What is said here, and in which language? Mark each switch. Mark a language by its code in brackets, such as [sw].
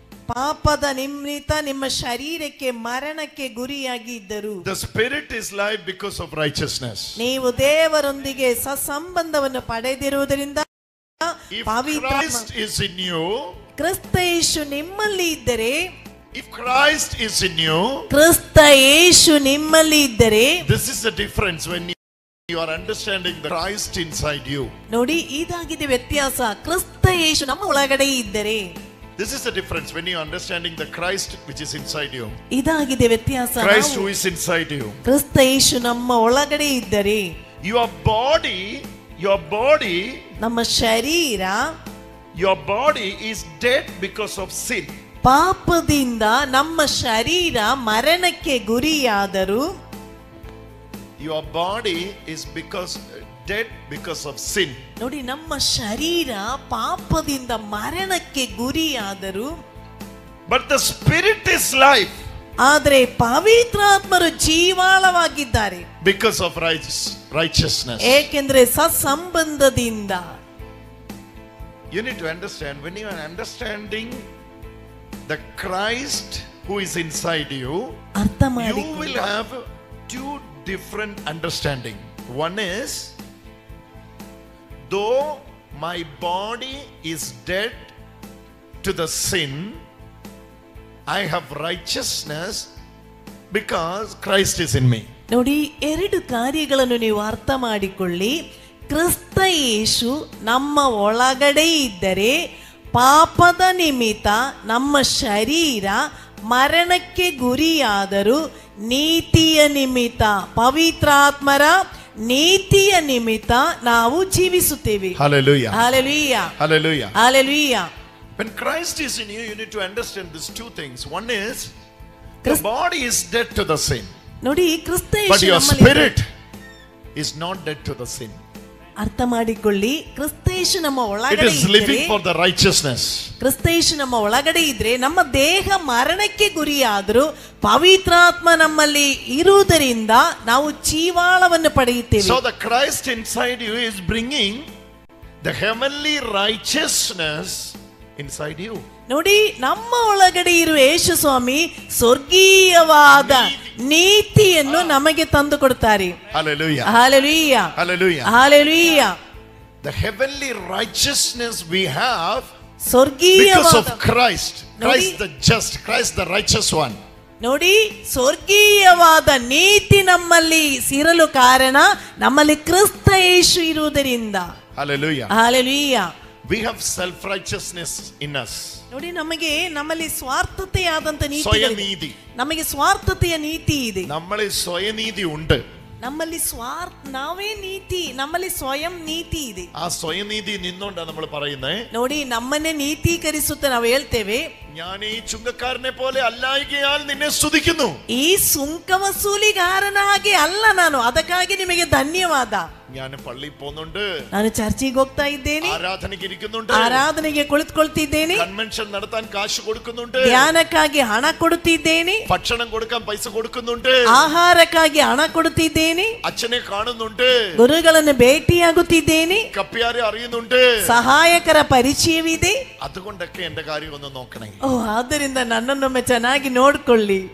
[kn] ಪಾಪದ ನಿಮಿತ್ತ ನಿಮ್ಮ ಶರೀರಕ್ಕೆ ಮರಣಕ್ಕೆ ಗುರಿಯಾಗಿ ಇದ್ದರು. [en] The spirit is life because of righteousness. [kn] ನೀವು ದೇವರೊಂದಿಗೆ ಸತ್ಸಂಬಂಧವನ್ನು ಪಡೆದಿರುವುದರಿಂದ [en] Christ is in you. [kn] ಕ್ರಿಸ್ತ ಯೇಸು ನಿಮ್ಮಲ್ಲಿ ಇದ್ದರೆ, [en] if Christ is in you, [kn] ಕ್ರಿಸ್ತ ಯೇಸು ನಿಮ್ಮಲ್ಲಿ ಇದ್ದರೆ, [en] this is the difference when you are understanding the Christ inside you. [kn] ನೋಡಿ, ಇದಾಗಿದೆ ವ್ಯತ್ಯಾಸ. ಕ್ರಿಸ್ತ ಯೇಸು ನಮ್ಮ ಒಳಗಡೆ ಇದ್ದರೆ, [en] this is the difference when you are understanding the Christ which is inside you. [kn] ಇದಾಗಿದೆ ವ್ಯತ್ಯಾಸ. [en] Christ who is inside you. [kn] ಕ್ರಿಸ್ತ ಯೇಸು ನಮ್ಮ ಒಳಗಡೆ ಇದ್ದರೆ, [en] your body, ನಮ್ಮ ಶರೀರ, your body is dead because of sin. [kn] ಪಾಪದಿಂದ ನಮ್ಮ ಶರೀರ ಮರಣಕ್ಕೆ ಗುರಿಯಾದರು. [en] Your body is dead because of sin. [kn] ನೋಡಿ, ನಮ್ಮ ಶರೀರ ಪಾಪದಿಂದ ಮರಣಕ್ಕೆ ಗುರಿಯಾದರು. [en] But the spirit is life. [kn] ಆದರೆ ಪವಿತ್ರಾತ್ಮರು ಜೀವಾಳವಾಗಿದ್ದಾರೆ [en] because of righteousness. [kn] ಏಕೆಂದರೆ ಸತ್ಸಂಬಂಧದಿಂದ. [en] You need to understand, when you are understanding the Christ who is inside you, you will have 2 different understanding. One is, though my body is dead to the sin, I have righteousness because Christ is in me. [kn] ನೋಡಿ, 2 ಕಾರ್ಯಗಳನ್ನು ನೀವು ಅರ್ಥ ಮಾಡಿಕೊಳ್ಳಿ. ಕ್ರಿಸ್ತ ಯೇಸು ನಮ್ಮ ಒಳಗಡೆ ಇದ್ದರೆ ಪಾಪದ ನಿಮಿತ್ತ ನಮ್ಮ ಶರೀರ ಮರಣಕ್ಕೆ ಗುರಿಯಾದರೂ ನೀತಿಯ ನಿಮಿತ್ತ, ಪವಿತ್ರಾತ್ಮರ ನೀತಿಯ ನಿಮಿತ್ತ ನಾವು ಜೀವಿಸುತ್ತೇವೆ. [en] Hallelujah. Hallelujah. Hallelujah. Hallelujah. When Christ is in you, you need to understand these 2 things. One is, the body is dead to the sin. [kn] ನೋಡಿ, ಕ್ರಿಸ್ತ ಯೇಸು [en] but your spirit is not dead to the sin. [kn] ಅರ್ಥ ಮಾಡಿಕೊಳ್ಳಿ. ಕ್ರಿಸ್ತ ಯೇಸು ನಮ್ಮ ಒಳಗಡೆ [en] it is living for the righteousness. [kn] ಕ್ರಿಸ್ತ ಯೇಸು ನಮ್ಮ ಒಳಗಡೆ ಇದ್ರೆ ನಮ್ಮ ದೇಹ ಮರಣಕ್ಕೆ ಗುರಿಯಾದರೂ ಪವಿತ್ರಾತ್ಮ ನಮ್ಮಲ್ಲಿ ಇರುವುದರಿಂದ ನಾವು ಜೀವಾಳವನ್ನು ಪಡೆಯುತ್ತೇವೆ. [en] So the Christ inside you is bringing the heavenly righteousness inside you. [kn] ನೋಡಿ, ನಮ್ಮ ಒಳಗಡೆ ಇರುವ ಯೇಸು ಸ್ವಾಮಿ ಸ್ವರ್ಗೀಯವಾದ ನೀತಿಯನ್ನು ನಮಗೆ ತಂದು ಕೊಡ್ತಾರೆ. [en] Hallelujah. Hallelujah. Hallelujah. Hallelujah. The heavenly righteousness we have [kn] ಸ್ವರ್ಗೀಯವಾದ, [en] because of Christ. Christ the just, Christ the righteous one. [kn] ನೋಡಿ, ಸ್ವರ್ಗೀಯವಾದ ನೀತಿ ನಮ್ಮಲ್ಲಿ ಇರಲು ಕಾರಣ ನಮ್ಮಲ್ಲಿ ಕ್ರಿಸ್ತ ಯೇಸು ಇರುವುದರಿಂದ. [en] Hallelujah. Hallelujah. We have self righteousness in us. [kn] ನೋಡಿ, ನಮ್ಮಲ್ಲಿ ಸ್ವಾರ್ಥತೆಯಾದಂತ ಸ್ವಯನೀತಿ, ನಮಗೆ ಸ್ವಾರ್ಥತೆಯ ನೀತಿ ಇದೆ. ನಮ್ಮಲ್ಲಿ ಸ್ವಯನೀತಿ ಉಂಟು. ನಮ್ಮಲ್ಲಿ ನಾವೇ ನೀತಿ, ನಮ್ಮಲ್ಲಿ ಸ್ವಯಂ ನೀತಿ ಇದೆ. ಆ ಸ್ವಯನೀತಿ ನಿನ್ನೊಂಡ [ml] നമ്മൾ പറയുന്നേ, [kn] ನೋಡಿ, ನಮ್ಮನ್ನೇ ನೀತೀಕರಿಸುತ್ತ ನಾವು ಹೇಳ್ತೇವೆ, [ml] ഞാൻ ഈ ചുങ്കക്കാരനെ പോലെ അല്ലായികയാൽ നിന്നെ സ്തുതിക്കുന്നു. [kn] ಈ ಸುಂಕ ವಸೂಲಿಗಾರನಾಗಿ ಅಲ್ಲ ನಾನು, ಅದಕ್ಕಾಗಿ ನಿಮಗೆ ಧನ್ಯವಾದ. [ml] ഞാൻ പള്ളിയിൽ പോകുന്നുണ്ട്, [kn] ನಾನು ಚರ್ಚಿಗೆ ಹೋಗ್ತಾ ಇದ್ದೇನೆ, [ml] ആരാധനയ്ക്ക് ഇരിക്കുന്നുണ്ട്, [kn] ಆರಾಧನೆಗೆ ಕುಳಿತುಕೊಳ್ತಿದ್ದೇನೆ, [ml] കൺവെൻഷൻ നടത്താൻ കാശ് കൊടുക്കുന്നുണ്ട്, [kn] ಧ್ಯಾನಕ್ಕಾಗಿ ಹಣ ಕೊಡುತ್ತಿದ್ದೇನೆ, [ml] ഭക്ഷണം കൊടുക്കാൻ പൈസ കൊടുക്കുന്നുണ്ട്, [kn] ಆಹಾರಕ್ಕಾಗಿ ಹಣ ಕೊಡುತ್ತಿದ್ದೇನೆ, [ml] അച്ഛനെ കാണുന്നുണ്ട്, [kn] ಗುರುಗಳನ್ನು ಭೇಟಿಯಾಗುತ್ತಿದ್ದೇನೆ, [ml] കപ്പ്യാരെ അറിയുന്നുണ്ട്, [kn] ಸಹಾಯಕರ ಪರಿಚಯವಿದೆ. [ml] അതുകൊണ്ടൊക്കെ എന്റെ കാര്യം ഒന്ന് നോക്കണേ. [kn] ಓ, ಆದ್ದರಿಂದ ನನ್ನನ್ನೊಮ್ಮೆ ಚೆನ್ನಾಗಿ ನೋಡ್ಕೊಳ್ಳಿ.